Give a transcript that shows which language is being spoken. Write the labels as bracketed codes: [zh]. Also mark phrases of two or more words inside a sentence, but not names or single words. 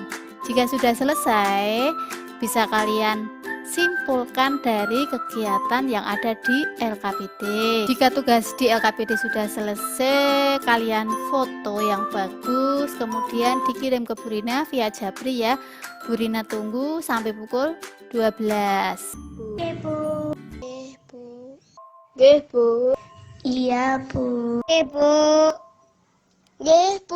[id] Jika sudah selesai, bisa kalian simpulkan dari kegiatan yang ada di LKPD. Jika tugas di LKPD sudah selesai, kalian foto yang bagus, kemudian dikirim ke Bu Rina via Jabri ya. Bu Rina tunggu sampai pukul 12. Oke Bu. Nggih, Bu. Iya Bu. Bu. Nggih Bu.